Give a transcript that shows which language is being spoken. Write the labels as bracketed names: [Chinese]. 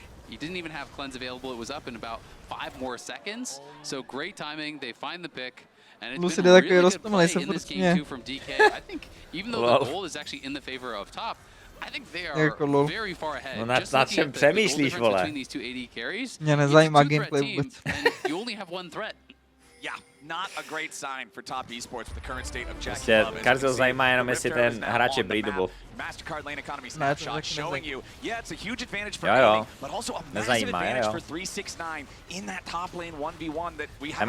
[English] He didn't even have cleanse available. It was up in about 5 more seconds. So great timing. They find the pick. And it's been a really good play in this game too from DK. I think even though the goal is actually in the favor of top, I think they are very far ahead. [Czech] No nad čem přemýšlíš, vole? Mě nezajímá gameplay vůbec. [English] You only have one threat. Yeah, not a great sign for top esports with the current state of Jackie Love. [Czech] Každého zajímá jenom, jestli ten hráč je breedable. [English] Mastercard lane economy snapshot showing you, yeah, it's a huge advantage for Enemy, but also a massive advantage for 369 in that top lane 1v1 that we haven't